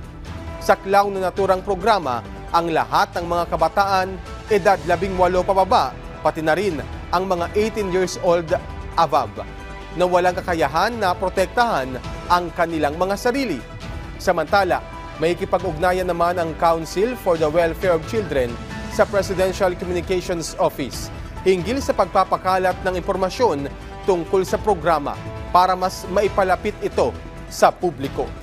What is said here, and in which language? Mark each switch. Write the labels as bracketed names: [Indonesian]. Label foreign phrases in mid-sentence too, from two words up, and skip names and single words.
[Filipino] Saklaw na naturang programa ang lahat ng mga kabataan edad 18 pababa, pati na rin ang mga [English] 18 years old above [Filipino] na walang kakayahan na protektahan ang kanilang mga sarili. Samantala, may ikipag-ugnayan naman ang Council for the Welfare of Children sa Presidential Communications Office hinggil sa pagpapakalat ng impormasyon tungkol sa programa para mas maipalapit ito sa publiko.